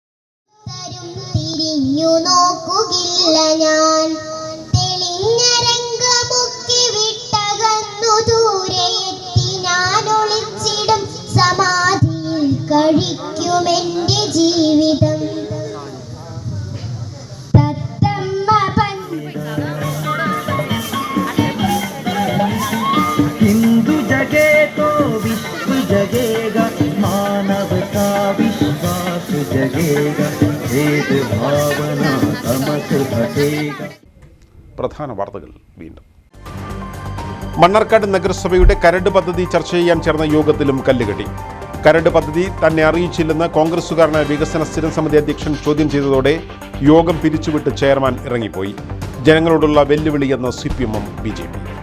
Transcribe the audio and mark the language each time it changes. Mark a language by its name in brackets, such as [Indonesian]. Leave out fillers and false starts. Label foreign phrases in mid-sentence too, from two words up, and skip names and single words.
[Malayalam] സമാധിയിൽ കഴിക്കുമെന്റെ ജീവിതം [Hindi] हिंदू जगे तो विश्व जगेगा, मानव का विश्वास जगेगा, भेद भावना तमस हटेगा. [Malayalam] പ്രധാന വാർത്തകൾ വീണ്ടും. മണ്ണാർക്കാട് നഗരസഭയുടെ കരട് പദ്ധതി ചർച്ച ചെയ്യാൻ ചേർന്ന യോഗത്തിലും കല്ലുകെട്ടി. കരട് പദ്ധതി തന്നെ അറിയിച്ചില്ലെന്ന് കോൺഗ്രസുകാരനായ വികസന സ്ഥിരം സമിതി അധ്യക്ഷൻ ചോദ്യം ചെയ്തതോടെ യോഗം പിരിച്ചുവിട്ട് ചെയർമാൻ ഇറങ്ങിപ്പോയി. ജനങ്ങളോടുള്ള വെല്ലുവിളിയെന്ന് CPM-ഉം BJP.